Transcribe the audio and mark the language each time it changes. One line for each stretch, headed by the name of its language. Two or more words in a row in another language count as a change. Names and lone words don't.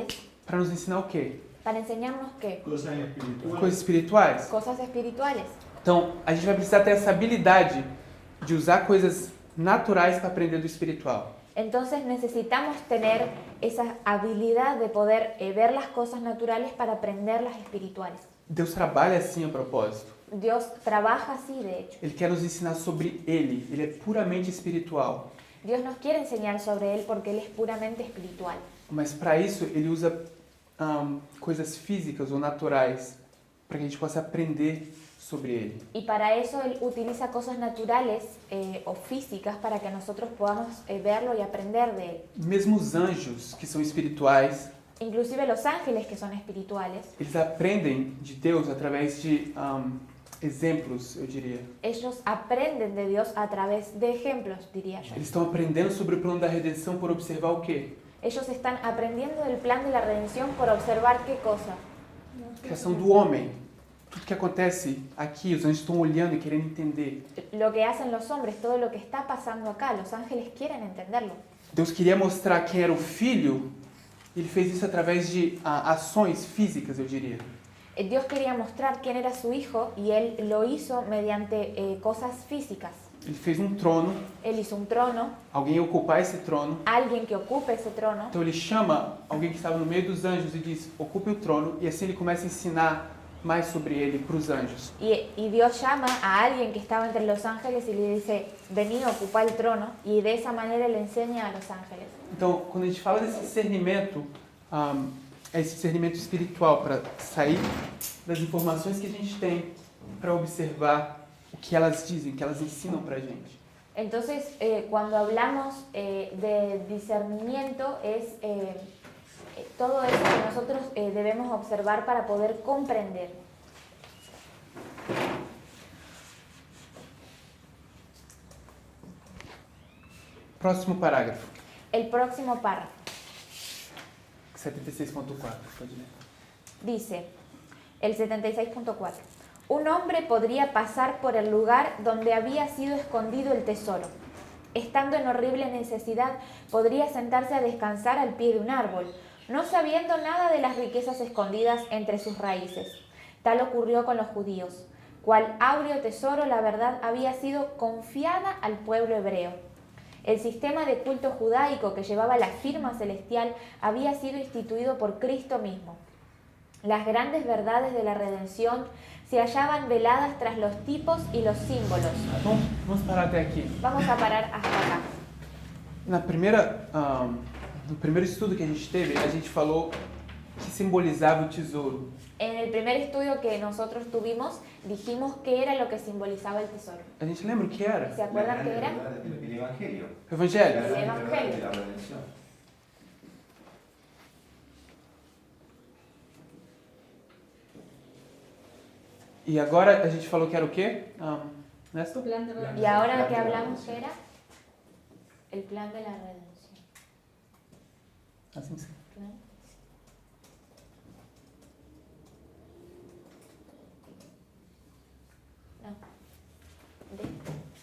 Portuguese: para nos ensinar o quê?
Spanish: para enseñarnos qué? Cosas espirituales.
Portuguese: Coisas espirituais.
Spanish: Cosas espirituales.
Portuguese: Então, a gente vai precisar ter essa habilidade de usar coisas naturais para aprender do espiritual.
Spanish: Entonces necesitamos tener esa habilidad de poder ver las cosas naturales para aprender las espirituales.
Portuguese: Deus trabalha assim a propósito.
Spanish: Dios trabaja así, de hecho.
Portuguese: Ele quer nos ensinar sobre Ele. Ele é puramente espiritual.
Spanish: Dios nos quiere enseñar sobre Él porque Él es puramente espiritual.
Portuguese: Mas para isso, Ele usa coisas físicas ou naturais para que a gente possa aprender sobre Ele.
Spanish: Y para eso Él utiliza cosas naturales o físicas para que nosotros podamos verlo y aprender de Él.
Portuguese: Mesmo os anjos, que são espirituais,
Spanish: Inclusive los ángeles que son espirituales,
Portuguese: eles aprendem de Deus através de exemplos, eu diria.
Spanish: ellos aprenden de Dios a través de ejemplos, diría yo.
Portuguese: Eles estão aprendendo sobre o plano da redenção por observar o quê?
Spanish: Ellos están aprendiendo del plan de la redención por observar qué cosa.
Portuguese: A criação do homem. Tudo que acontece aqui, os anjos estão olhando e querendo entender.
Spanish: Lo que hacen los hombres, todo lo que está pasando acá, los ángeles quieren entenderlo.
Portuguese: Deus queria mostrar quem era o Filho, e Ele fez isso através de ações físicas, eu diria.
Spanish: Dios quería mostrar quién era su hijo y Él lo hizo mediante cosas físicas.
Portuguese: Ele fez um trono,
Spanish: Él hizo un trono,
Portuguese: alguém ia ocupar esse trono.
Spanish: alguien que ocupe ese trono.
Portuguese: Então ele chama alguém que estava no meio dos anjos e diz, ocupe o trono, e assim ele começa a ensinar mais sobre ele para os anjos.
Spanish: Y Dios llama a alguien que estaba entre los ángeles y le dice, vení, ocupa el trono. Y de esa manera le enseña a los ángeles.
Portuguese: Então, quando a gente fala desse discernimento, é esse discernimento espiritual para sair das informações que a gente tem para observar o que elas dizem, o que elas ensinam para a gente.
Spanish: Entonces, cuando hablamos de discernimiento, es todo eso que nosotros debemos observar para poder comprender.
Portuguese: Próximo parágrafo,
Spanish: El próximo párrafo
Portuguese: 76.4, pode ler.
Spanish: dice, el 76.4. Un hombre podría pasar por el lugar donde había sido escondido el tesoro. Estando en horrible necesidad, podría sentarse a descansar al pie de un árbol, no sabiendo nada de las riquezas escondidas entre sus raíces. Tal ocurrió con los judíos. Cual áureo tesoro, la verdad había sido confiada al pueblo hebreo. El sistema de culto judaico que llevaba la firma celestial había sido instituido por Cristo mismo. Las grandes verdades de la redención se hallaban veladas tras los tipos y los símbolos.
Portuguese: Vamos parar até aqui.
Spanish: Vamos a parar hasta acá.
Portuguese: No primeiro estudo que a gente teve, a gente falou que simbolizava o tesouro.
Spanish: En el primer estudio que nosotros tuvimos, dijimos qué era lo que simbolizaba el tesoro.
Portuguese: A gente lembra o que era?
Spanish: ¿Se acuerdan qué era? El Evangelio.
Portuguese: O Evangelho.
Spanish: La gran Evangelio. verdad de la redención.
Portuguese: E agora a gente falou que era o quê? Néstor?
Spanish: Plan de redención. Y ahora que hablamos, ¿qué era? El plan de la redención.
Portuguese: Assim sim.
Spanish: ¿No? No. De-